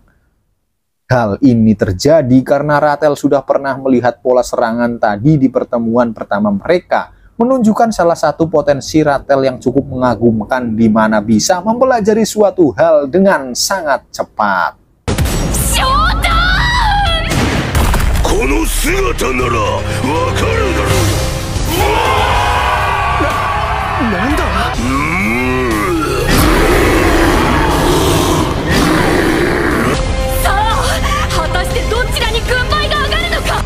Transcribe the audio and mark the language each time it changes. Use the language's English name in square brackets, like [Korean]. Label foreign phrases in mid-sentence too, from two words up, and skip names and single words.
[Indonesian] Hal ini terjadi karena Ratel sudah pernah melihat pola serangan tadi di pertemuan pertama mereka, menunjukkan salah satu potensi Ratel yang cukup mengagumkan di mana bisa mempelajari suatu hal dengan sangat cepat. [English] Showtime! [Japanese] この姿ならわかるだろう。なんだ？どちらに軍配が上がるのか。